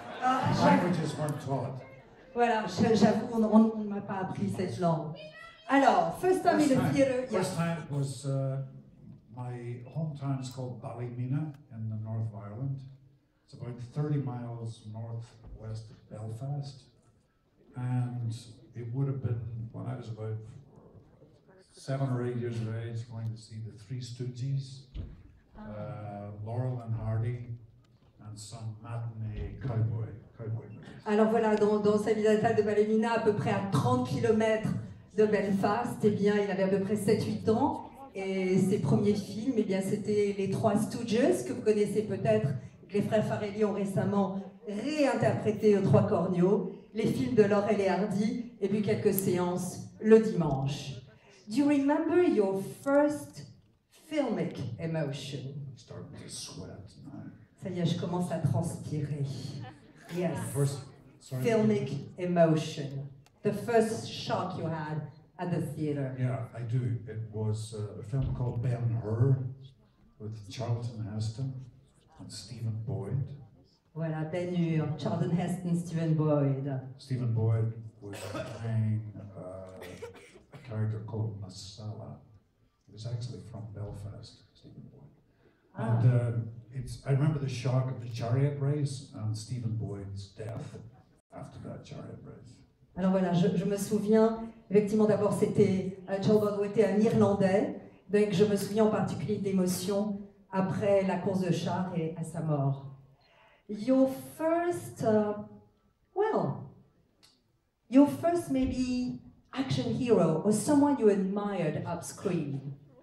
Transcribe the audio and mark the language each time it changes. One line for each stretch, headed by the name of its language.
English: Languages weren't taught.
French: Voilà, j'avoue, on ne m'a pas appris cette langue.
English: Alors, first time in the theater. First time was my hometown is called Ballymena in the north of Ireland. It's about 30 miles northwest of Belfast, and it would have been when I was about 7 or 8 years of age, going to see the Three Stooges, Laurel and Hardy, and some matinee cowboy movies.
French: Alors voilà, dans sa ville natale de Ballymena, à peu près à 30 km de Belfast, eh bien, il avait à peu près 7-8 ans. Et ses premiers films, eh bien, c'était les Trois Stooges, que vous connaissez peut-être, que les frères Farrelly ont récemment réinterprété aux Trois Corneaux, les films de Laurel et Hardy, et puis quelques séances le dimanche.
English: Do you remember your first filmic emotion? I'm starting to sweat now.
French: Ça y est, je commence à transpirer.
English: Yes. Sorry. Filmic emotion. The first shock you had at the theater. Yeah, I do. It was a film called Ben-Hur with Charlton Heston and Stephen Boyd.
French: Voilà, Ben-Hur, Charlton Heston, Stephen Boyd.
English: Stephen Boyd was playing a character called Masala. He was actually from Belfast, Stephen Boyd. And I remember the shock of the chariot race and Stephen Boyd's death after that chariot race.
French: Alors voilà, je me souviens, effectivement d'abord c'était, Charles Boyd était un Irlandais, donc je me souviens en particulier d'émotions après la course de char et à sa mort.
English: Your first, your first maybe action hero or someone you admired up screen.